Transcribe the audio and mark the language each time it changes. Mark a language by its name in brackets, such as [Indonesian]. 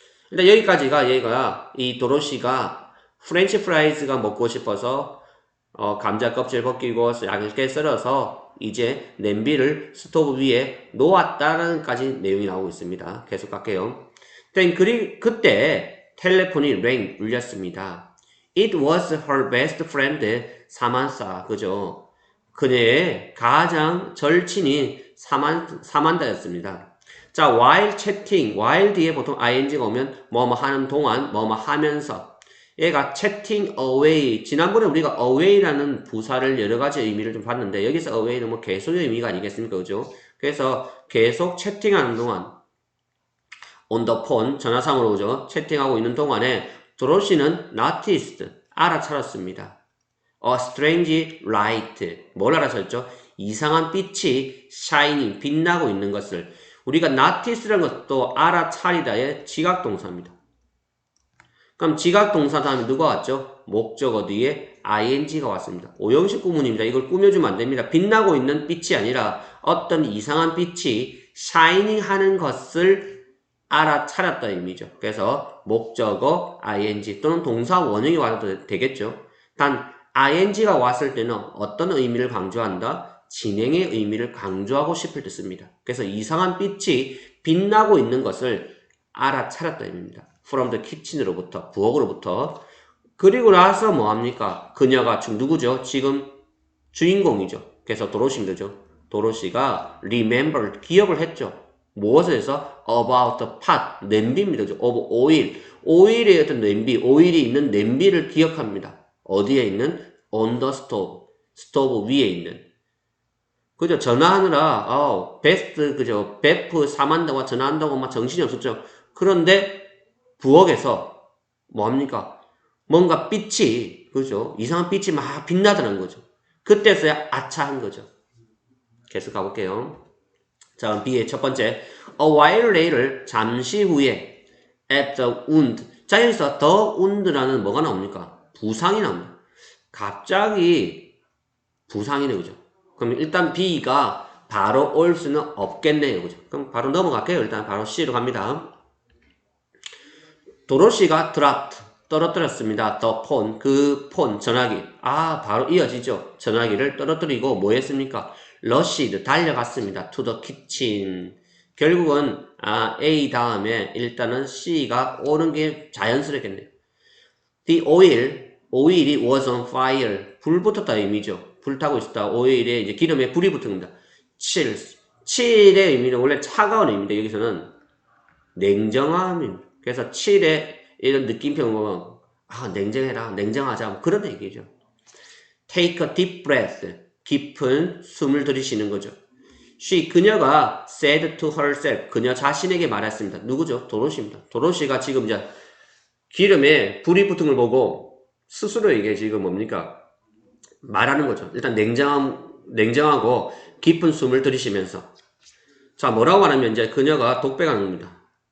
[Korean] 일단 여기까지가 얘가 이 도로시가 프렌치 프라이즈가 먹고 싶어서 감자 껍질 벗기고 얇게 썰어서 이제 냄비를 스토브 위에 놓았다는 까지 내용이 나오고 있습니다. 계속 갈게요. 그때 텔레폰이 울렸습니다. [English] It was her best friend, 사만사. [Korean] 그죠? 그녀의 가장 절친인 사만다였습니다. 자, [English] while chatting, [Korean] while 뒤에 보통 ing가 오면 뭐뭐 하는 동안, 뭐뭐 하면서. 얘가 [English] chatting away. [Korean] 지난번에 우리가 away라는 부사를 여러 가지 의미를 좀 봤는데, 여기서 away는 뭐 계속의 의미가 아니겠습니까? 그죠? 그래서 계속 채팅하는 동안, [English] on the phone, [Korean] 전화상으로 오죠. 채팅하고 있는 동안에 도로시는 noticed, 알아차렸습니다. [English] A strange light, [Korean] 뭘 알아차렸죠? 이상한 빛이 shining, 빛나고 있는 것을. 우리가 notice라는 것도 알아차리다의 지각동사입니다. 그럼 지각동사 다음에 누가 왔죠? 목적어 뒤에 ing가 왔습니다. 오형식 구문입니다. 이걸 꾸며주면 안 됩니다. 빛나고 있는 빛이 아니라 어떤 이상한 빛이 shining 하는 것을 알아차렸다 의미죠. 그래서 목적어 ing 또는 동사 원형이 와도 되겠죠. 단 ing가 왔을 때는 어떤 의미를 강조한다? 진행의 의미를 강조하고 싶을 때 씁니다. 그래서 이상한 빛이 빛나고 있는 것을 알아차렸다 의미입니다. [English] from the kitchen [Korean] 으로부터, 부엌으로부터. 그리고 나서 뭐합니까? 그녀가 누구죠? 지금 주인공이죠. 그래서 도로시입니다. 도로시가 remembered, 기억을 했죠. 무엇에 대해서? [English] about the pot, [Korean] 냄비입니다. [English] of oil, [Korean] 오일의 어떤 냄비, 오일이 있는 냄비를 기억합니다. 어디에 있는? [English] on the stove, [Korean] 스토브 위에 있는. 그죠? 전화하느라, 베스트, 그죠? 베프 사만다와 전화한다고 막 정신이 없었죠. 그런데 부엌에서 뭐합니까? 뭔가 빛이, 그죠? 이상한 빛이 막 빛나더라는 거죠. 그때서야 아차한 거죠. 계속 가볼게요. 자, B의 첫 번째. [English] A while later, [Korean] 잠시 후에, [English] at the wound. [Korean] 자, 여기서 the wound라는 뭐가 나옵니까? 부상이 나옵니다. 갑자기 부상이네, 그죠? 그럼 일단 B가 바로 올 수는 없겠네요, 그죠? 그럼 바로 넘어갈게요. 일단 바로 C로 갑니다. 도로시가 dropped, 떨어뜨렸습니다. [English] the phone, [Korean] 그 폰, 전화기. 바로 이어지죠. 전화기를 떨어뜨리고 뭐 했습니까? rushed, 달려갔습니다. [English] to the kitchen. [Korean] 결국은 A 다음에 일단은 C가 오는 게 자연스럽겠네요. [English] The 오일이 was on fire. [Korean] 불 붙었다 의미죠. 불 타고 있었다. 오일에 이제 기름에 불이 붙은 겁니다. chill의 의미는 원래 차가운 의미인데 여기서는 냉정함입니다. 그래서 chill의 이런 느낌표 보면 냉정해라, 냉정하자 그런 얘기죠. [English] Take a deep breath. [Korean] 깊은 숨을 들이쉬는 거죠. 그녀가 [English] said to herself. [Korean] 그녀 자신에게 말했습니다. 누구죠? 도로시입니다. 도로시가 지금 이제 기름에 불이 붙은 걸 보고 스스로에게 지금 뭡니까? 말하는 거죠. 일단 냉정하고 깊은 숨을 들이쉬면서. 자, 뭐라고 하냐면 이제 그녀가 독백하는 겁니다.